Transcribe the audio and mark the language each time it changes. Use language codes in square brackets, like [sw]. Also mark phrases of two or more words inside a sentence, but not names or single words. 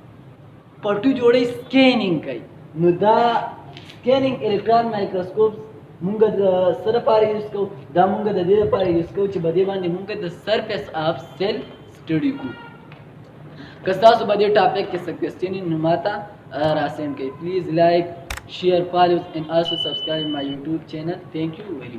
[ps] پټو جوړی سکینینګ کوي نو دا [en] scanning electron microscope [ps] مونږ د سره لپاره یوز کوو دا مونږ د دې لپاره یوز کوو چې په دې باندې مونږ د [en] surface of cell [ps] سټډي کوو که تاسو په دې ټاپک کې څه کوېسچن نو ماته راسند کړئ [en] please like share follow and also subscribe my YouTube channel. Thank you very much.